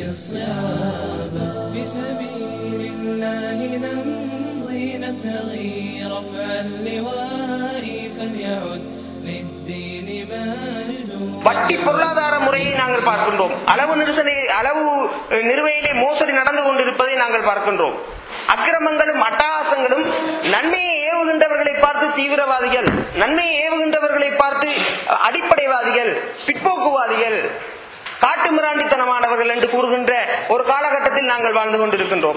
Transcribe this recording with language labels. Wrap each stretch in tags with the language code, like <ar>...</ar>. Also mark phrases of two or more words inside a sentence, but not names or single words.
<ar>بالصعاب في سبيل الله نمضي نبتغي رفع اللواء فليعد للدين مجد.</ar> <ta>வட்டி பொருளாதார முறையை நாங்கள் பார்க்கின்றோம். அளவு நிறுவையிலே மோசடி நடந்து கொண்டிருப்பதை நாங்கள் பார்க்கின்றோம். அக்கிரமங்களும் அட்டகாசங்களும் நன்மையை ஏவுகின்றவர்களை பார்த்து தீவிரவாதிகள், நன்மையை ஏவுகின்றவர்களை பார்த்து அடிப்படைவாதிகள், பிற்போக்குவாதிகள், காட்டுமிராண்டித்தனமானவர்கள் என்று கூறுகின்ற ஒரு காலகட்டத்தில் நாங்கள் வாழ்ந்து கொண்டிருக்கின்றோம்.</ta>